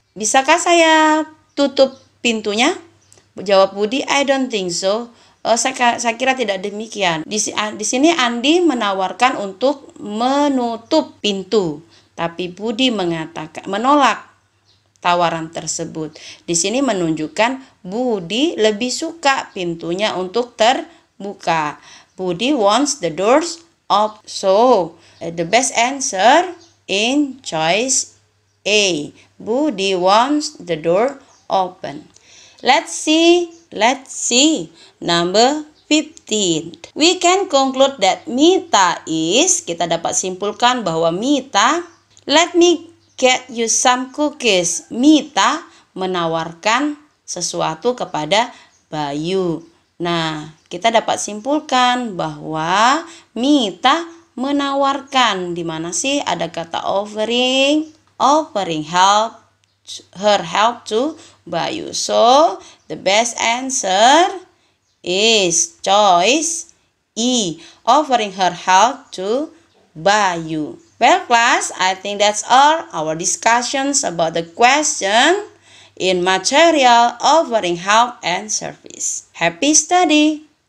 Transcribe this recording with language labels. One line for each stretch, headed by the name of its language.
Indonesian: Bisakah saya tutup pintunya? Jawab
English: Budi, I don't think so.
Indonesian: Saya kira tidak demikian. Di sini Andi menawarkan untuk menutup pintu, tapi Budi menolak tawaran tersebut. Di sini menunjukkan Budi lebih suka pintunya untuk terbuka.
English: Budi wants the doors open. So, the best answer in choice A. Budi wants the door open. Let's see. Number 15. We can conclude that Mita is,
Indonesian: kita dapat simpulkan bahwa
English: Mita, let me get you some cookies.
Indonesian: Mita menawarkan sesuatu kepada Bayu. Nah, kita dapat simpulkan bahwa Mita menawarkan. Di mana sih ada kata offering?
English: Offering her help to Bayu. So, the best answer is choice E. Offering her help to Bayu. Well, class, I think that's all our discussions about the question in material offering help and service. Happy study!